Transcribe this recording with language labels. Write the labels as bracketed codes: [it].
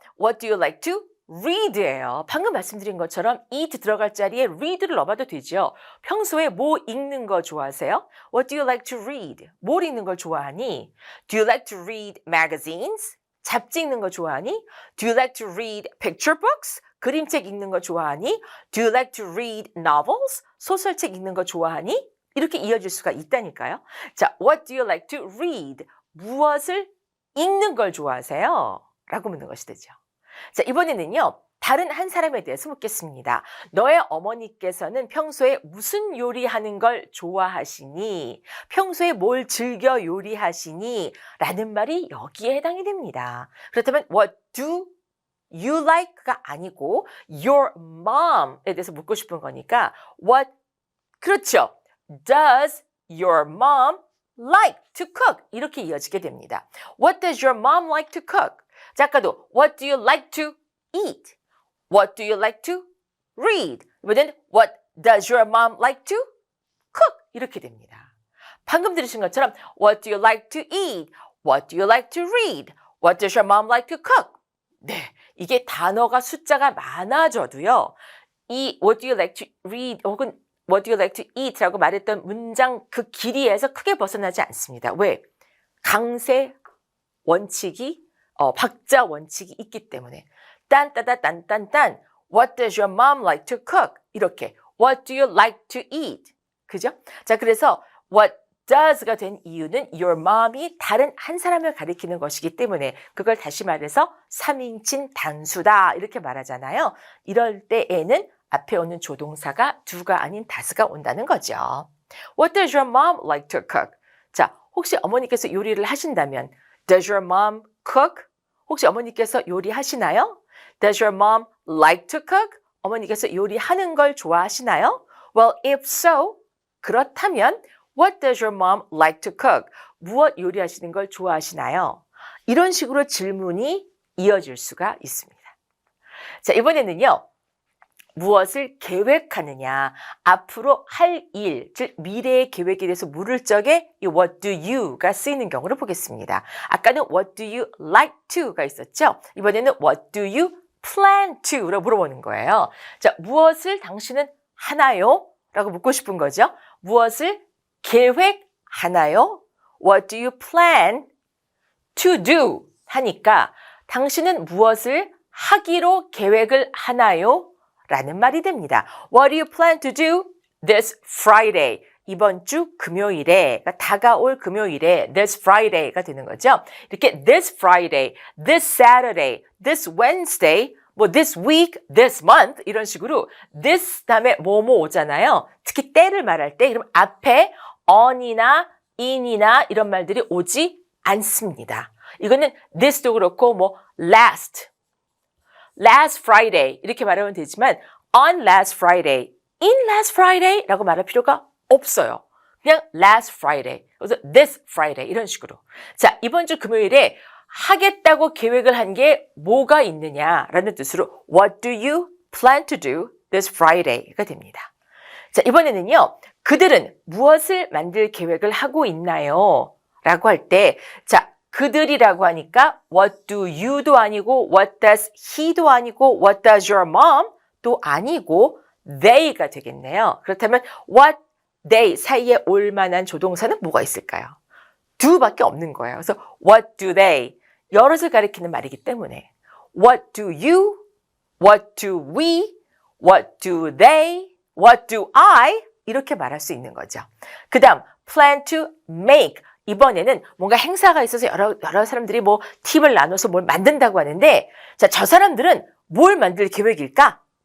[en] What do you like to read [ko] 예요. 방금 말씀드린 것처럼 eat 들어갈 자리에 read를 넣어봐도 되죠. 평소에 뭐 읽는 거 좋아하세요? [en] What do you like to read? [ko] 뭘 읽는 걸 좋아하니? [en] Do you like to read magazines? [ko] 잡지 읽는 거 좋아하니? [en] Do you like to read picture books? [ko] 그림책 읽는 거 좋아하니? [en] Do you like to read novels? [ko] 소설책 읽는 거 좋아하니? 이렇게 이어질 수가 있다니까요. [en] 자, what do you like to read? [ko] 무엇을 읽는 걸 좋아하세요? 라고 묻는 것이 되죠. 자, 이번에는요. 다른 한 사람에 대해서 묻겠습니다. 너의 어머니께서는 평소에 무슨 요리하는 걸 좋아하시니? 평소에 뭘 즐겨 요리하시니? 라는 말이 여기에 해당이 됩니다. 그렇다면 [en] what do you like [ko] 가 아니고 your mom에 대해서 묻고 싶은 거니까 what 그렇죠. [en] Does your mom like to cook? [ko] 이렇게 이어지게 됩니다. [en] What does your mom like to cook? [ko] 자, 아까도 [en] what do you like to eat? What do you like to read? 이번엔 what does your mom like to cook? [ko] 이렇게 됩니다. 방금 들으신 것처럼 [en] what do you like to eat? What do you like to read? What does your mom like to cook? [ko] 네, 이게 단어가 숫자가 많아져도요. [en] 이 what do you like to read 혹은 what do you like to eat? [ko] 라고 말했던 문장 그 길이에서 크게 벗어나지 않습니다. 왜? 강세 원칙이 박자 원칙이 있기 때문에 딴따다딴딴딴 [en] What does your mom like to cook? 이렇게 What do you like to eat? [ko] 그죠? 자, 그래서 What does가 된 이유는 your mom이 다른 한 사람을 가리키는 것이기 때문에 그걸 다시 말해서 3인칭 단수다 이렇게 말하잖아요. 이럴 때에는 앞에 오는 조동사가 do가 아닌 does가 온다는 거죠. [en] What does your mom like to cook? [ko] 자, 혹시 어머니께서 요리를 하신다면 [en] Does your mom cook? [ko] 혹시 어머니께서 요리하시나요? [en] Does your mom like to cook? [ko] 어머니께서 요리하는 걸 좋아하시나요? [en] Well, if so, [ko] 그렇다면 [en] What does your mom like to cook? [ko] 무엇 요리하시는 걸 좋아하시나요? 이런 식으로 질문이 이어질 수가 있습니다. 자, 이번에는요. 무엇을 계획하느냐, 앞으로 할 일, 즉 미래의 계획에 대해서 물을 적에 이 what do you가 쓰이는 경우를 보겠습니다. 아까는 [en] what do you like to [ko] 가 있었죠? 이번에는 [en] what do you plan to [ko] 라고 물어보는 거예요. 자, 무엇을 당신은 하나요? 라고 묻고 싶은 거죠. 무엇을 계획하나요? [en] What do you plan to do? [ko] 하니까 당신은 무엇을 하기로 계획을 하나요? 라는 말이 됩니다. [en] What do you plan to do this Friday? [ko] 이번 주 금요일에, 그러니까 다가올 금요일에 this Friday가 되는 거죠. 이렇게 this Friday, this Saturday, this Wednesday, 뭐 this week, this month 이런 식으로 this 다음에 뭐뭐 오잖아요. 특히 때를 말할 때 그럼 앞에 on이나 in이나 이런 말들이 오지 않습니다. 이거는 this도 그렇고 뭐 last Friday 이렇게 말하면 되지만 [en] on last Friday, in last Friday [ko] 라고 말할 필요가 없어요. 그냥 last Friday, 그래서 this Friday 이런 식으로. 자, 이번 주 금요일에 하겠다고 계획을 한 게 뭐가 있느냐라는 뜻으로 [en] What do you plan to do this Friday [ko] 가 됩니다. 자, 이번에는요. 그들은 무엇을 만들 계획을 하고 있나요? 라고 할 때, 자, 그들이라고 하니까 what do you도 아니고 what does he도 아니고 what does your mom도 아니고 they가 되겠네요. 그렇다면 what, they 사이에 올 만한 조동사는 뭐가 있을까요? do밖에 없는 거예요. 그래서 what do they 여럿을 가리키는 말이기 때문에 [en] what do you, what do we, what do they, what do I [ko] 이렇게 말할 수 있는 거죠. 그 다음 plan to make 이번에는 뭔가 행사가 있어서 여러 사람들이 뭐 팁을 나눠서 뭘 만든다고 하는데 자, 저 사람들은 뭘 만들 계획일까?